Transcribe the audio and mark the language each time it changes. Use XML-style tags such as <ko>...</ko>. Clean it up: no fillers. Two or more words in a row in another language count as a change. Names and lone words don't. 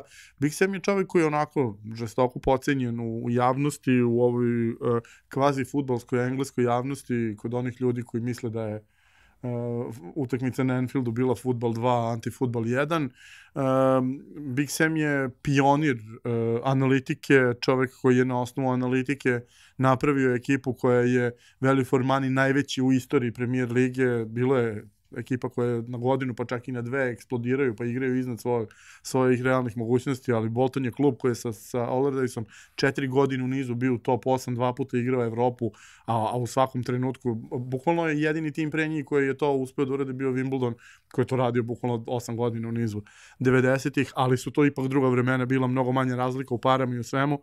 <sr>Big Sam je čovek koji je onako žestoko pocenjen u javnosti, u ovoj kvazi fudbalskoj engleskoj javnosti, kod onih ljudi koji misle da je utakmica na Anfieldu bila fudbal 2, antifudbal 1. Big Sam je pionir analitike, čovek koji je na osnovu analitike napravio ekipu koja je</sr> <en>value for money</en> <sr>najveći u istoriji Premier lige. Bilo je ekipa koja na godinu pa čak i na dve eksplodiraju pa igraju iznad svojih realnih mogućnosti, ali Bolton je klub koji je sa Allardyceom 4 godine u nizu bio u top 8, 2 puta igrao Evropu, a u svakom trenutku, bukvalno je jedini tim pre njih koji je to uspeo da uradi bio Wimbledon, koji je to radio bukvalno 8 godina u nizu 90-ih, ali su to ipak druga vremena, bila mnogo manja razlika u parama i u svemu.</sr>